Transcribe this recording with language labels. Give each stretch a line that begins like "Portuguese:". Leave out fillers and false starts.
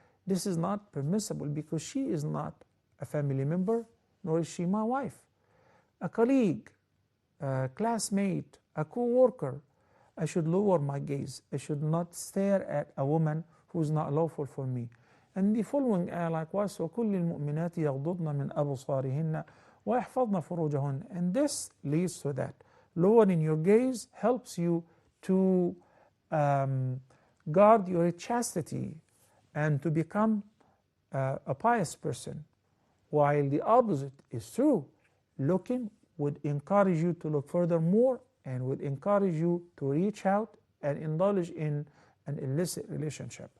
English: This is not permissible because she is not a family member, nor is she my wife. A colleague, a classmate, a co-worker, I should lower my gaze. I should not stare at a woman who is not lawful for me. And the following ayah likewise,
Arabic: وَكُلِّ الْمُؤْمِنَاتِ يَغْضُضْنَ مِنْ أَبْصَارِهِنَّ وَيَحْفَظْنَ فُرُوجَهُنَّ.
English: And this leads to that. Lowering your gaze helps you to guard your chastity and to become a pious person, while the opposite is true. Looking would encourage you to look furthermore and would encourage you to reach out and indulge in an illicit relationship.